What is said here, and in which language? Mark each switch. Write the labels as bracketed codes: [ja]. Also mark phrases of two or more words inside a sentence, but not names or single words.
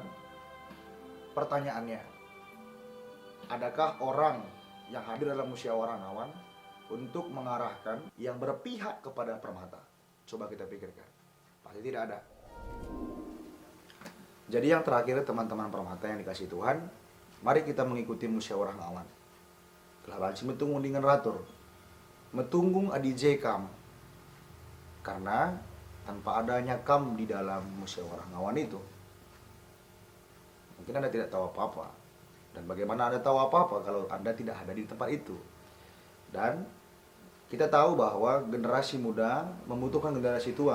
[id] Pertanyaannya, adakah orang yang hadir dalam musyawarah ngawan untuk mengarahkan yang berpihak kepada Permata? Coba kita pikirkan. Pasti tidak ada. Jadi yang terakhir teman-teman Permata yang dikasih Tuhan, mari kita mengikuti musyawarah ngawan. [btx] Labansi metunggung dengan ratur. Metunggung adi jekam. [id] Karena tanpa adanya kam di dalam musyawarah ngawan itu, mungkin Anda tidak tahu apa-apa. Dan bagaimana Anda tahu apa-apa kalau Anda tidak ada di tempat itu? Dan kita tahu bahwa generasi muda membutuhkan generasi tua.